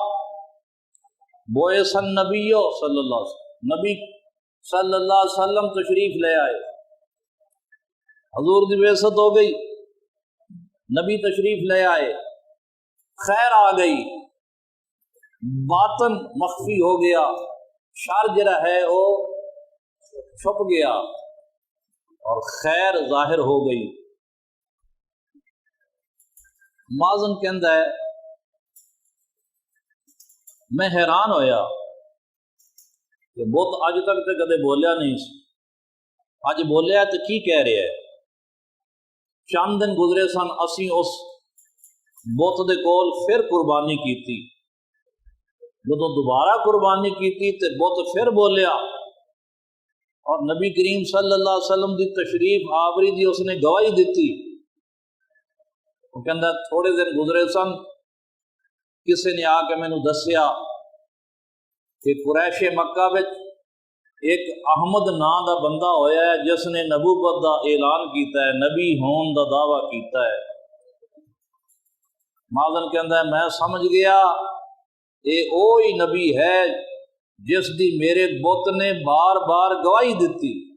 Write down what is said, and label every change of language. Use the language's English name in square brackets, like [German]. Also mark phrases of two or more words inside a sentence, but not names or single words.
[Arabic] بعث النبی صلی اللہ علیہ وسلم، [Urdu] نبی [Arabic] صلی اللہ علیہ وسلم [Urdu] تشریف لے آئے، حضور دی بعثت ہو گئی، نبی تشریف لے آئے، خیر آ گئی، باطن مخفی ہو گیا، شر جڑا ہے وہ چھپ گیا اور خیر ظاہر ہو گئی۔ [Punjabi] مازن کہندا ہے میں حیران ہویا کہ بت اج تک تے کدے بولیا نہیں سی، اج بولیا تو کی کہہ رہا ہے۔ چند دن گزرے سن، اسی اس بت دے کول پھر قربانی کیتی، جدوں دوبارہ قربانی کیتی تے بت پھر بولیا، اور نبی کریم [Arabic] صلی اللہ علیہ وسلم [Punjabi] دی تشریف آوری دی اس نے گواہی دیتی۔ وہ کہندا تھوڑے دن گزرے سن، کسی نے آ کے مینوں دسیا کہ قریش مکہ وچ ایک احمد نام دا بندہ ہویا ہے جس نے نبوت دا اعلان کیتا ہے، نبی ہون دا دعویٰ کیتا ہے۔ مازن کہندا ہے میں سمجھ گیا یہ وہی نبی ہے جس دی میرے بت نے بار بار گواہی دیتی۔